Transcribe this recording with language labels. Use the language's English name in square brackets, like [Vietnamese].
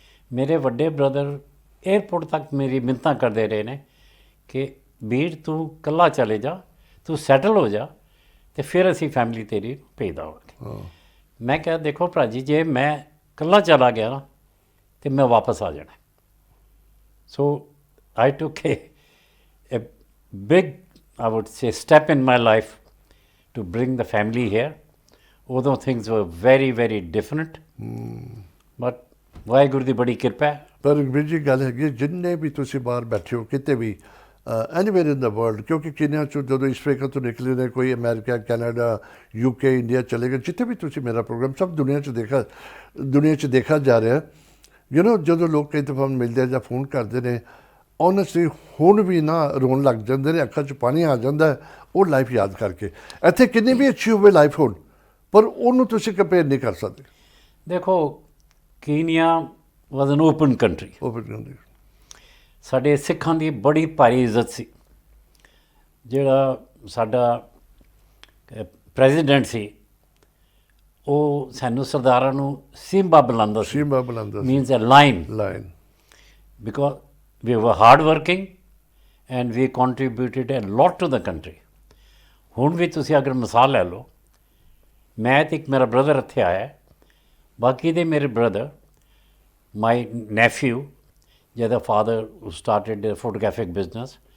[Punjabi] ਮੇਰੇ ਵੱਡੇ brother airport ਤੱਕ ਮੇਰੀ ਮਿੰਨਤਾਂ ਕਰਦੇ ਰਹੇ ਨੇ ਕਿ ਵੀਰ ਤੂੰ ਇਕੱਲਾ ਚਲੇ ਜਾ, ਤੂੰ ਸੈਟਲ ਹੋ ਜਾ, ਤੇ ਫਿਰ ਅਸੀਂ ਫੈਮਿਲੀ ਤੇਰੀ ਭੇਜ ਦੇਵਾਂਗੇ। ਮੈਂ ਕਿਹਾ ਦੇਖੋ ਭਰਾ ਜੀ, ਜੇ ਮੈਂ ਇਕੱਲਾ ਚਲਾ ਗਿਆ ਨਾ ਤੇ ਮੈਂ ਵਾਪਸ ਆ ਜਾਣਾ। [English] So I took a big, I would say, step in my life to bring the family here. Although things were very, very different, but [Punjabi] Waheguru ਦੀ ਬੜੀ ਕਿਰਪਾ ਹੈ। ਪਰ ਵੀਰ ਜੀ ਗੱਲ ਹੈਗੀ, ਜਿੰਨੇ ਵੀ ਤੁਸੀਂ ਬਾਹਰ ਬੈਠੇ ਹੋ ਕਿਤੇ ਵੀ, [English] anywhere in the world, [Punjabi] ਕਿਉਂਕਿ ਕੀਨੀਆ 'ਚੋਂ ਜਦੋਂ ਇਸ ਅਫਰੀਕਾ ਤੋਂ ਨਿਕਲੇ ਨੇ, ਕੋਈ ਅਮਰੀਕਾ, ਕੈਨੇਡਾ, UK, ਇੰਡੀਆ ਚਲੇ ਗਏ, ਜਿੱਥੇ ਵੀ ਤੁਸੀਂ ਮੇਰਾ ਪ੍ਰੋਗਰਾਮ ਸਭ ਦੁਨੀਆ 'ਚ ਦੇਖਾ ਜਾ ਰਿਹਾ। ਜਦੋਂ ਲੋਕ ਕਈ ਦਫਾ ਮਿਲਦੇ ਜਾਂ ਫੋਨ ਕਰਦੇ ਨੇ, ਓਨੈਸਟਲੀ ਹੁਣ ਵੀ ਨਾ ਰੋਣ ਲੱਗ ਜਾਂਦੇ ਨੇ, ਅੱਖਾਂ 'ਚ ਪਾਣੀ ਆ ਜਾਂਦਾ ਉਹ ਲਾਈਫ ਯਾਦ ਕਰਕੇ। ਇੱਥੇ ਕਿੰਨੀ ਵੀ ਅੱਛੀ ਹੋਵੇ ਲਾਈਫ ਹੁਣ, ਪਰ ਉਹਨੂੰ ਤੁਸੀਂ ਕੰਪੇਅਰ ਨਹੀਂ ਕਰ ਸਕਦੇ। [English] ਦੇਖੋ Kenya was an open country. [Punjabi] ਸਾਡੇ ਸਿੱਖਾਂ ਦੀ ਬੜੀ ਭਾਰੀ ਇੱਜ਼ਤ ਸੀ। ਜਿਹੜਾ ਸਾਡਾ ਪ੍ਰੈਜ਼ੀਡੈਂਟ ਸੀ, ਉਹ ਸਾਨੂੰ ਸਰਦਾਰਾਂ ਨੂੰ ਸਿੰਬਾ ਬੁਲਾਉਂਦਾ ਸੀ। Means a line, because [English] we were hard working and we contributed a lot to the country. [Punjabi] ਹੁਣ ਵੀ ਤੁਸੀਂ ਅਗਰ ਮਿਸਾਲ ਲੈ ਲਓ, ਮੈਂ ਤੇ ਇੱਕ ਮੇਰਾ ਬ੍ਰਦਰ ਇੱਥੇ ਆਇਆ, ਬਾਕੀ ਦੇ ਮੇਰੇ ਬ੍ਰਦਰ, ਮਾਈ ਨੈਫਿਊ, ਜਿਹਦਾ father [English] started a photographic business,